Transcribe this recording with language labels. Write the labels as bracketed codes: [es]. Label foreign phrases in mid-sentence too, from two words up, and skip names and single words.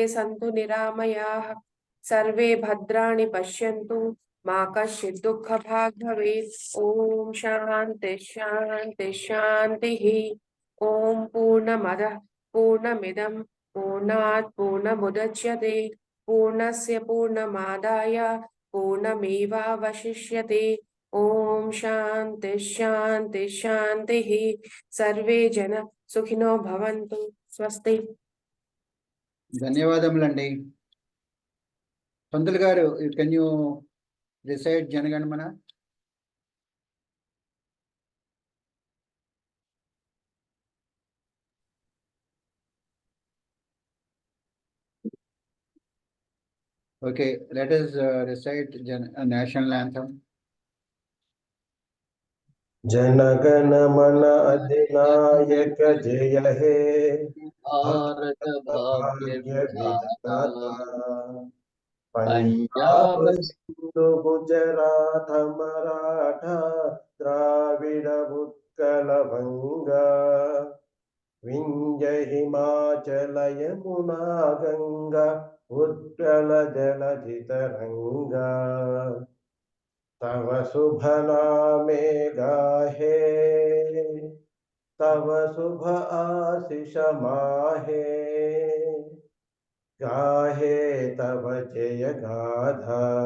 [sa] सन्तु निरामयाः सर्वे भद्राणि पश्यन्तु मा कश्चित् दुःखभाग् भवेत् ॐ शान्ति शान्ति शान्तिः ॐ पूर्णमदः पूर्णमिदं पूर्णात् पूर्णमुदच्यते पूर्णस्य पूर्णमादाय पूर्णमेवावशिष्यते ॐ शान्ति शान्ति शान्तिः सर्वे जन सुखिनो भवन्तु स्वस्ति [te] ధన్యవాదములండి. పంతులు గారు, [en] can you recite జనగణమన? Okay, let us recite national anthem. [bn] জনগণ মন অধিনায়ক জয় হে ভারত ভাগ্য भाग्य विधाता पंजाब पंजाब সিন্ধু গুজরাট মরাঠা দ্রাবিড় উৎকল বঙ্গ বিন্ধ্য হিমাচল যমুনা গঙ্গা উৎকল জলধি তরঙ্গ তব শুভ নামে গাহে তব শুভ আশীষ মাহে গাহে তব জয় গাথা